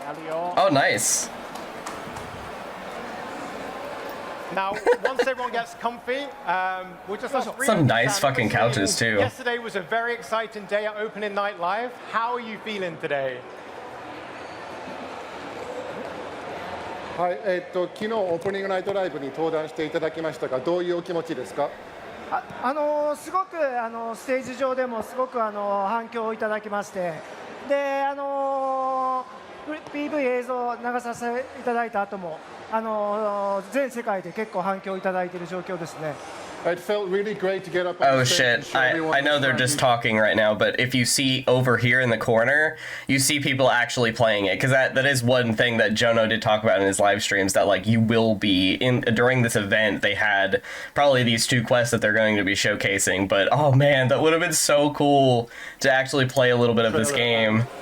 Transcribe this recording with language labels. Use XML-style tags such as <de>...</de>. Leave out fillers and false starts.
<en>Oh, nice. Now, once everyone gets comfy, we'll just ask some nice fucking couches too. Yesterday was a very exciting day at Opening Night Live. How are you feeling today?</en> <ja>はい、昨日オープニングナイトライブに登壇していただきましたが、どういうお気持ちですか？すごくステージ上でもすごく反響をいただきまして、でPV 映像を流させていただいた後も全世界で結構反響をいただいている状況ですね。</ja> <en>It felt really great to get up on Oh the stage and shit, show everyone I know they're just talking right now, but if you see over here in the corner, you see people actually playing it, because that is one thing that Jono did talk about in his live streams, that like you will be, during this event, they had probably these two quests that they're going to be showcasing, but oh man, that would have been so cool to actually play a little bit of this game.</en>